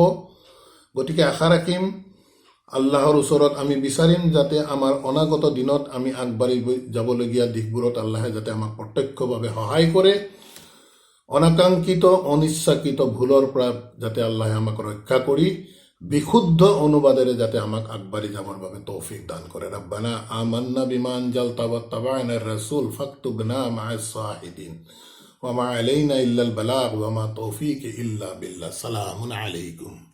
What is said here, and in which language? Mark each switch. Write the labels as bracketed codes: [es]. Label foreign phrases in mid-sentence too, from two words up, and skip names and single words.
[as] গতিকে আশা ৰাখিম, আল্লাহৰ ওচৰত আমি বিচাৰিম যাতে আমাৰ অনাগত দিনত আমি আগবাঢ়ি যাবলগীয়া দিশবোৰত আল্লাহে যাতে আমাক প্ৰত্যক্ষভাৱে সহায় কৰে, অনাকাংক্ষিত অনিচ্ছাকৃত ভুলৰ পৰা যাতে আল্লাহে আমাক ৰক্ষা কৰি বিশুদ্ধ অনুবাদেৰে যাতে আমাক আগবাঢ়ি যাবৰ বাবে তৌফিক দান কৰে। [ar] ربنا آمنا بما أنزلت واتبعنا الرسول فاكتبنا مع الشاهدين وما علينا إلا البلاغ وما توفيقي إلا بالله. سلام عليكم.